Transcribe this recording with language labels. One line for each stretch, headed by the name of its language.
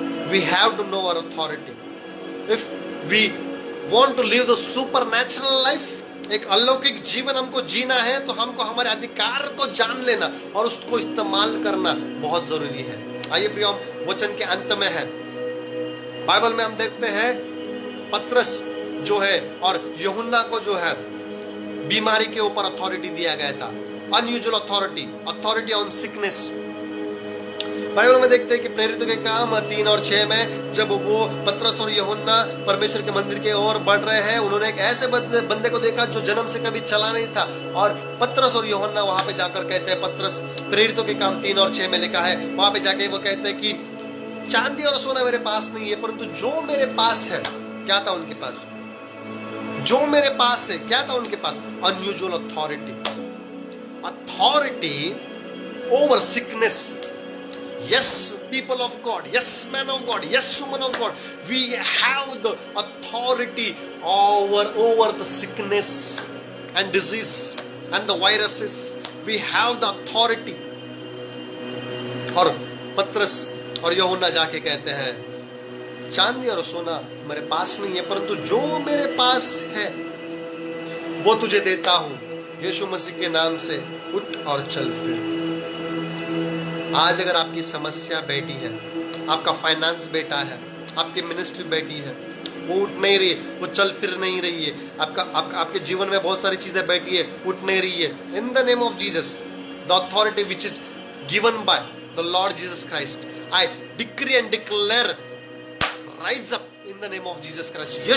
English: We have to know our authority. If we want to live the supernatural life,
Hindi: एक अलौकिक जीवन हमको जीना है तो हमको हमारे अधिकार को जान लेना और उसको इस्तेमाल करना बहुत जरूरी है। आइए प्रियो, वचन के अंत में है, बाइबल में हम देखते हैं पतरस जो है और यूहन्ना को जो है बीमारी के ऊपर अथॉरिटी दिया गया था।
English: Unusual authority, authority on sickness.
Hindi: Bible में देखते हैं कि प्रेरितों के काम 3 और 6 में जब वो पतरस और यूहन्ना परमेश्वर के मंदिर के ओर बढ़ रहे हैं, उन्होंने एक ऐसे बंदे को देखा जो जन्म से कभी चला नहीं था, और पतरस और यूहन्ना वहां पे जाकर कहते हैं, पतरस, प्रेरितों के काम 3 और 6 में लिखा है, वहां पे जाके वो कहते हैं कि चांदी और सोना मेरे पास नहीं है, परंतु जो मेरे पास है, क्या था उनके पास? जो मेरे पास है, क्या था उनके पास?
English: Unusual authority, authority over sickness. Yes, people of God. Yes, men of God. Yes, women of God. We have the authority over the sickness and disease and the viruses. We have the authority.
Hindi: और पतरस और यूहन्ना जाके कहते हैं, चांदी और सोना मेरे पास नहीं है, परंतु जो मेरे पास है वो तुझे देता हूँ। यीशु मसीह के नाम से उठ और चल फिर। आज अगर आपकी समस्या बैठी है, आपका फाइनेंस बैठा है, आपकी मिनिस्ट्री बैठी है, वो उठ नहीं रही है, वो चल फिर नहीं रही है, आपके जीवन में बहुत सारी चीजें बैठी है, उठ नहीं रही है,
English: in the name of Jesus, the authority which is given by the Lord Jesus Christ,
Hindi: I decree and declare, rise up in the name of Jesus Christ.